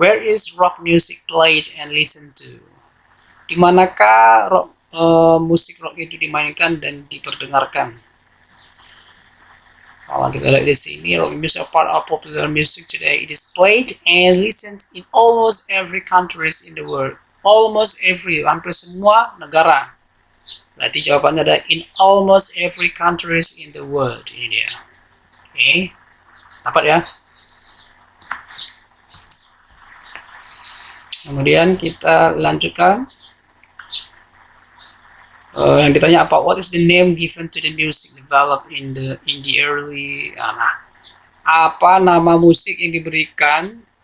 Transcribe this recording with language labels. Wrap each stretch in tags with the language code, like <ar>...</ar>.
<en>Where is rock music played and listened to?</en> <id>Di manakah musik rock itu dimainkan dan diperdengarkan?</id> <en>Kalau kita lihat di sini, rock music are part of popular music today. It is played and listened in almost every countries in the world. Almost every, hampir semua negara. Berarti jawabannya ada in almost every countries in the world. Ini dia.</en> <id>Oke, dapat ya? Kemudian kita lanjutkan. Yang ditanya apa?</id> <en>What is the name given to the music developed in the early?</en> <id>Nah, apa nama musik yang diberikan?</id>